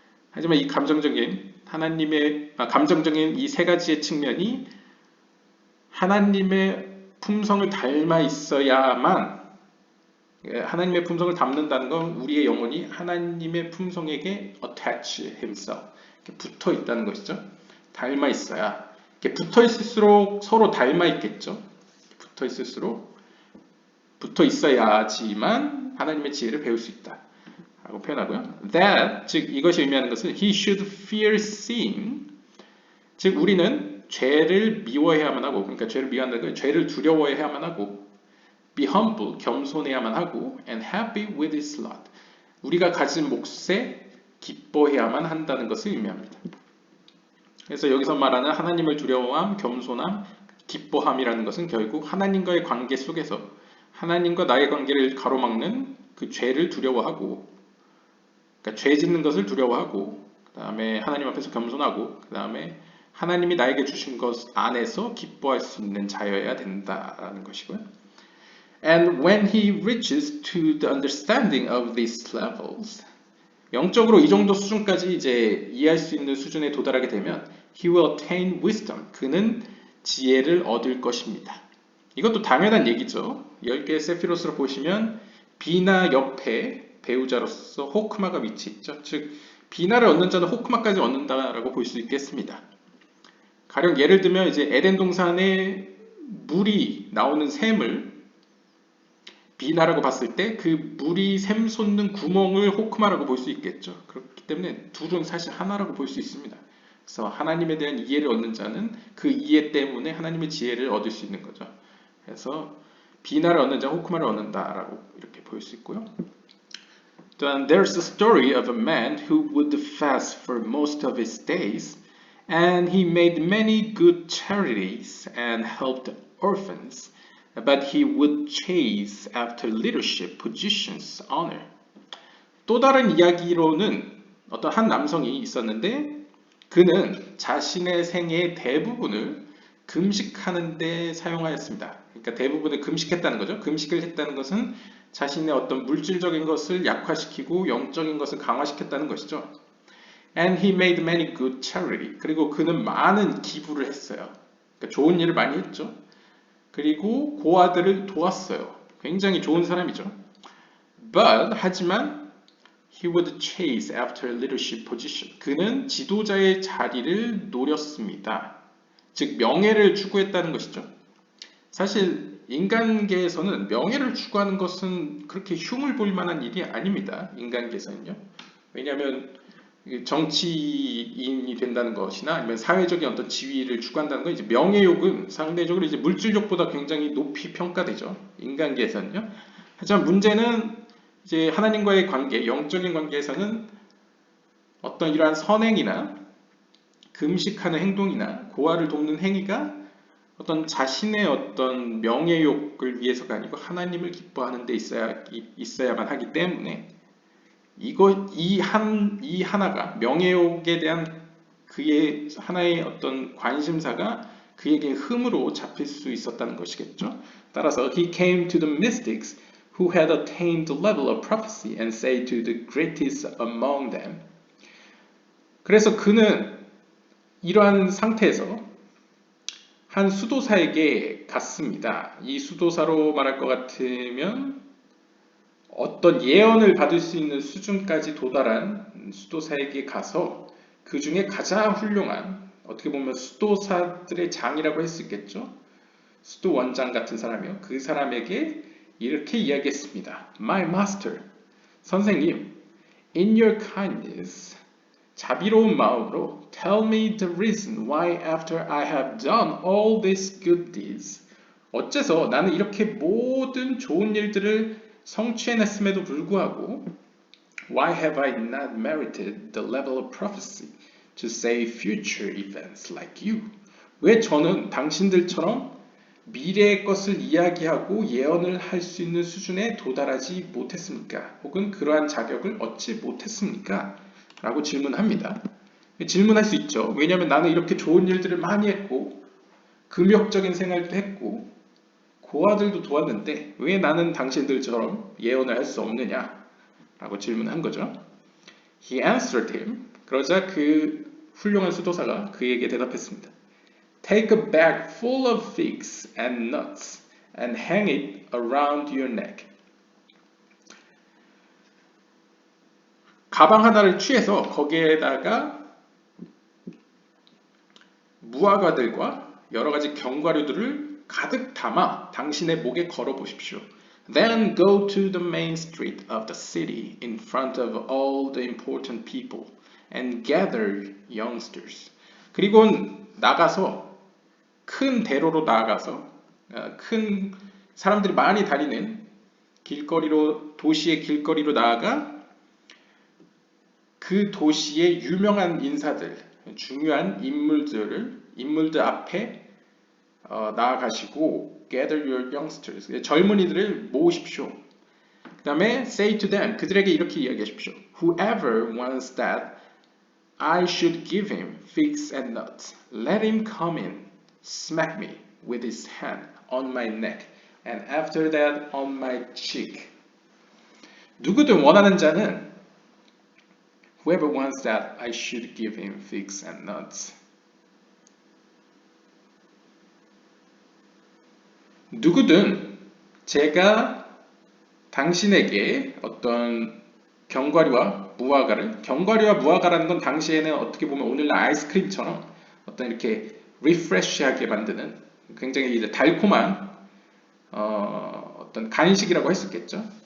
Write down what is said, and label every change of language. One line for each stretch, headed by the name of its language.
Korean: 하지만 이 감정적인 감정적인 이 세 가지의 측면이 하나님의 품성을 닮아 있어야만 하나님의 품성을 담는다는 건 우리의 영혼이 하나님의 품성에게
English: attach himself
Korean: 붙어 있다는 것이죠. 닮아 있어야 붙어 있을수록 서로 닮아 있겠죠. 붙어 있을수록 붙어 있어야지만 하나님의 지혜를 배울 수 있다. 라고 표현하고요.
English: That,
Korean: 즉 이것이 의미하는 것은
English: he should fear sin.
Korean: 즉 우리는 죄를 미워해야만 하고, 그러니까 죄를 미워한다는 건 죄를 두려워해야만 하고,
English: be humble,
Korean: 겸손해야만 하고,
English: and happy with his lot.
Korean: 우리가 가진 몫에 기뻐해야만 한다는 것을 의미합니다. 그래서 여기서 말하는 하나님을 두려워함, 겸손함, 기뻐함이라는 것은 결국 하나님과의 관계 속에서 하나님과 나의 관계를 가로막는 그 죄를 두려워하고, 그러니까 죄 짓는 것을 두려워하고, 그 다음에 하나님 앞에서 겸손하고, 그 다음에 하나님이 나에게 주신 것 안에서 기뻐할 수 있는 자여야 된다라는 것이고요.
English: And when he reaches to the understanding of these levels,
Korean: 영적으로 이 정도 수준까지 이제 이해할 수 있는 수준에 도달하게 되면
English: he will attain wisdom.
Korean: 그는 지혜를 얻을 것입니다. 이것도 당연한 얘기죠. 10개의 세피로스로 보시면 비나 옆에 배우자로서 호크마가 위치해 있죠. 즉 비나를 얻는 자는 호크마까지 얻는다라고 볼 수 있겠습니다. 가령 예를 들면 이제 에덴 동산에 물이 나오는 샘을 비나라고 봤을 때 그 물이 샘 솟는 구멍을 호크마라고 볼 수 있겠죠. 그렇기 때문에 둘은 사실 하나라고 볼 수 있습니다. 그래서 하나님에 대한 이해를 얻는 자는 그 이해 때문에 하나님의 지혜를 얻을 수 있는 거죠. 그래서 비나를 얻는 자 호크마를 얻는다라고 이렇게 볼 수 있고요.
English: Then there's the story of a man who would fast for most of his days, and he made many good charities and helped orphans. But he would chase after leadership positions, honor.
Korean: 또 다른 이야기로는 어떤 한 남성이 있었는데 그는 자신의 생애의 대부분을 금식하는 데 사용하였습니다. 그러니까 대부분을 금식했다는 거죠. 금식을 했다는 것은 자신의 어떤 물질적인 것을 약화시키고 영적인 것을 강화시켰다는 것이죠.
English: And he made many good charity.
Korean: 그리고 그는 많은 기부를 했어요. 그러니까 좋은 일을 많이 했죠. 그리고 고아들을 도왔어요. 굉장히 좋은 사람이죠.
English: But
Korean: 하지만
English: he would chase after leadership position.
Korean: 그는 지도자의 자리를 노렸습니다. 즉 명예를 추구했다는 것이죠. 사실 인간계에서는 명예를 추구하는 것은 그렇게 흉을 볼 만한 일이 아닙니다. 인간계에서는요. 왜냐하면 정치인이 된다는 것이나 아니면 사회적인 어떤 지위를 추구한다는 건 이제 명예욕은 상대적으로 이제 물질욕보다 굉장히 높이 평가되죠. 인간계에서는요. 하지만 문제는 이제 하나님과의 관계, 영적인 관계에서는 어떤 이러한 선행이나 금식하는 행동이나 고아를 돕는 행위가 어떤 자신의 어떤 명예욕을 위해서가 아니고 하나님을 기뻐하는 데 있어야만 하기 때문에 이 하나가 명예욕에 대한 그의 하나의 어떤 관심사가 그에게 흠으로 잡힐 수 있었다는 것이겠죠. 따라서
English: he came to the mystics who had attained the level of prophecy and say to the greatest among them.
Korean: 그래서 그는 이러한 상태에서 한 수도사에게 갔습니다. 이 수도사로 말할 것 같으면 어떤 예언을 받을 수 있는 수준까지 도달한 수도사에게 가서 그 중에 가장 훌륭한 어떻게 보면 수도사들의 장이라고 할 수 있겠죠. 수도 원장 같은 사람이요. 그 사람에게 이렇게 이야기했습니다.
English: My master,
Korean: 선생님,
English: in your kindness,
Korean: 자비로운 마음으로
English: tell me the reason why after I have done all these good deeds,
Korean: 어째서 나는 이렇게 모든 좋은 일들을 성취해냈음에도 불구하고
English: Why have I not merited the level of prophecy to say future events like you?
Korean: 왜 저는 당신들처럼 미래의 것을 이야기하고 예언을 할 수 있는 수준에 도달하지 못했습니까? 혹은 그러한 자격을 얻지 못했습니까? 라고 질문합니다. 질문할 수 있죠. 왜냐하면 나는 이렇게 좋은 일들을 많이 했고 금욕적인 생활도 했고 고아들도 도왔는데 왜 나는 당신들처럼 예언을 할 수 없느냐? 라고 질문한 거죠.
English: He answered him.
Korean: 그러자 그 훌륭한 수도사가 그에게 대답했습니다.
English: Take a bag full of figs and nuts and hang it around your neck.
Korean: 가방 하나를 취해서 거기에다가 무화과들과 여러 가지 견과류들을 가득 담아 당신의 목에 걸어 보십시오.
English: Then go to the main street of the city in front of all the important people and gather youngsters.
Korean: 그리고 나가서 큰 대로로 나아가서 큰 사람들이 많이 다니는 길거리로 도시의 길거리로 나아가 그 도시의 유명한 인사들, 중요한 인물들 앞에 나아가시고
English: gather your youngsters,
Korean: 젊은이들을 모으십시오. 그 다음에
English: say to them,
Korean: 그들에게 이렇게 이야기하십시오.
English: Whoever wants that I should give him figs and nuts, let him come in, smack me with his hand on my neck, and after that on my cheek.
Korean: 누구든 원하는 자는
English: Whoever wants that, I should give him figs and nuts.
Korean: 누구든 제가 당신에게 어떤 견과류와 무화과라는 건 당시에는 어떻게 보면 오늘날 아이스크림처럼 어떤 이렇게 리프레쉬하게 만드는 굉장히 이제 달콤한 어떤 간식이라고 할 수 있겠죠.